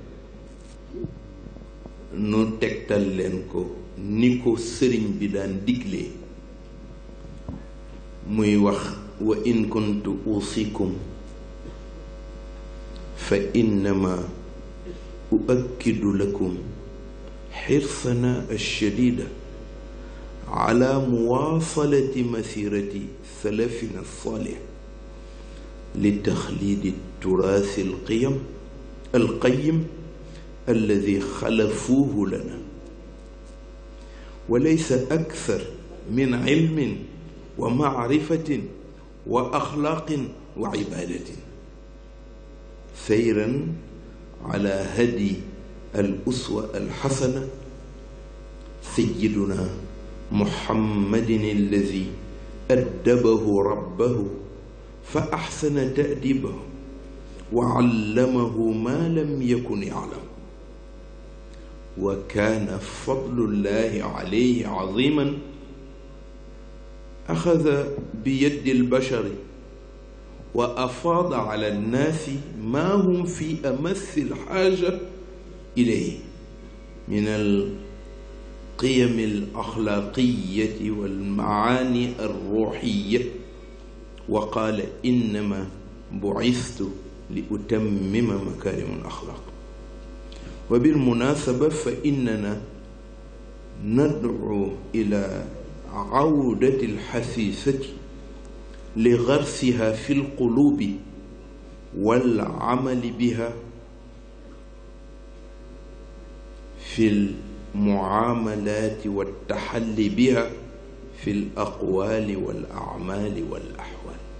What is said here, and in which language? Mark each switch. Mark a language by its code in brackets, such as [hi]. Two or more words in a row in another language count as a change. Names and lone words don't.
[wo] nu tegtal leen ko ni ko sëriñ bi daan diglee muy wax [ar] وإن كنت أوصيكم فإنما أؤكد لكم حرصنا الشديد على مواصلة مسيرة سلفنا الصالح لتخليد تراثه القيم الذي خلفوه لنا وليس أكثر من علم ومعرفة وأخلاق وعبادة سيرا على هدي الأسوة الحسنة سيدنا محمد الذي أدبه ربه فأحسن تأديبه وعلمه ما لم يكن يعلم وكان فضل الله عليه عظيما أخذ بيد البشر وأفاض على الناس ما هم في أمس الحاجة إليه من القيم الأخلاقية والمعاني الروحية وقال إنما بعثت لأتمم مكارم الأخلاق وبالمناسبة فإننا ندعو إلى عودة الخصيصة لغرسها في القلوب والعمل بها في المعاملات والتحلي بها في الأقوال والأعمال والأحوال.